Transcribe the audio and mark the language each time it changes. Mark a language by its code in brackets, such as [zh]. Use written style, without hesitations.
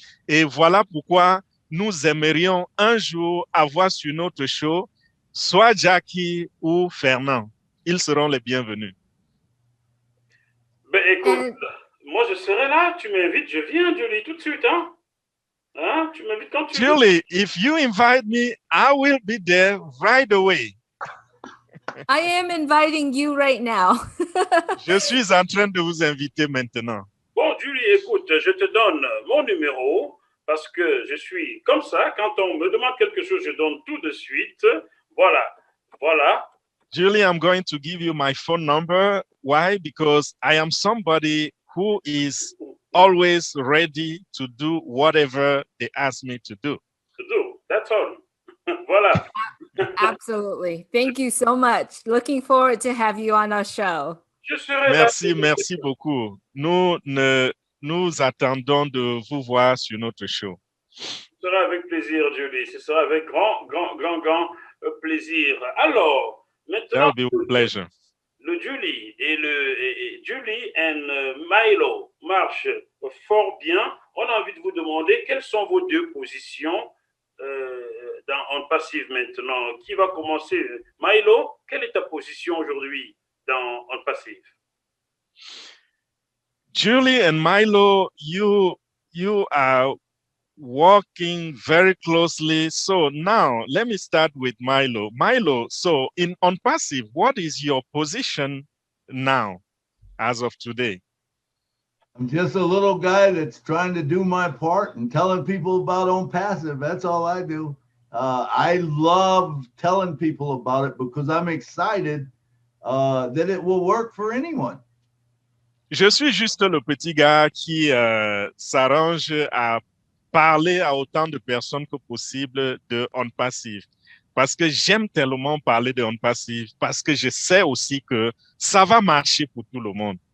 [fr] Et voilà pourquoi nous aimerions un jour avoir sur notre show soit Jackie ou Fernand. Ils seront les bienvenus. Ben écoute, moi je serai là. Tu m'invites, je viens, Julie, tout de suite, hein? Hein? Tu m'invites quand tu veux. [en] Julie, if you invite me, I will be there right away. I am inviting you right now. [fr] Je suis en train de vous inviter maintenant. Bon, Julie, écoute, je te donne mon numéro parce que je suis comme ça. Quand on me demande quelque chose, je donne tout de suite. Voilà. [en] Julie, I'm going to give you my phone number. Why? Because I am somebody who is always ready to do whatever they ask me to do. That's all. Voilà. Absolutely. Thank you so much. Looking forward to have you on our show. [fr] Merci beaucoup. Nous attendons de vous voir sur notre show. Ce sera avec plaisir, Julie. Ce sera avec grand plaisir. Alors, maintenant, [en] That will be a pleasure. [fr] Le Julie et Julie and Milo marchent fort bien. On a envie de vous demander quelles sont vos deux positions dans Onpassive maintenant. Qui va commencer? Milo, quelle est ta position aujourd'hui dans Onpassive? [en] Julie and Milo, you are working very closely. So now let me start with Milo. Milo, so in Onpassive, what is your position now as of today? I'm just a little guy that's trying to do my part and telling people about Onpassive. That's all I do. I love telling people about it because I'm excited that it will work for anyone. [fr] Je suis juste le petit gars qui s'arrange à parler à autant de personnes que possible de Onpassive. Parce que j'aime tellement parler de Onpassive, parce que je sais aussi que ça va marcher pour tout le monde.